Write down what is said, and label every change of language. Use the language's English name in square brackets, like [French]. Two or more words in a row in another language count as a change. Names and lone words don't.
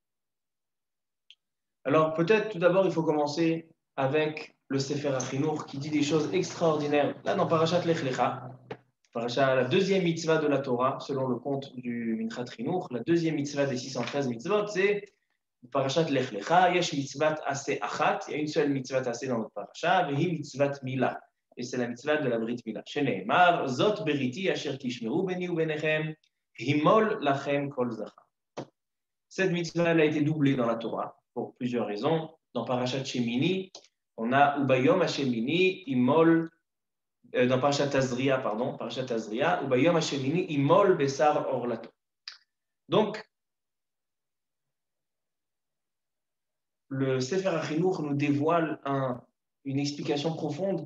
[French] Alors peut-être tout d'abord, il faut commencer avec le Sefer HaChinour qui dit des choses extraordinaires. Là, dans Parashat Lech Lecha, la deuxième mitzvah de la Torah, selon le compte du Minchat Chinour, la deuxième mitzvah des 613 mitzvot, c'est Parashat Lech Lecha, [Hebrew] יש מצוות עשה אחת, [French] il y a une seule [Hebrew] מצוה עשה [French] dans notre parasha, [Hebrew] והיא מצוות מילה, [French] et c'est la mitzvah de la [Hebrew] ברית מילה. שנאמר, זאת בריתי אשר תשמרו ביני ובינכם, המול לכם כל זכר. [French] Cette mitzvah elle a été doublée dans la Torah pour plusieurs raisons. Dans Parashat Shemini, on a [Hebrew] וביום השמיני ימול, [French] dans Parashat Tazria, [Hebrew] וביום השמיני ימול בשר ערלתו. [French] Donc, le Sefer HaChinuch nous dévoile une explication profonde.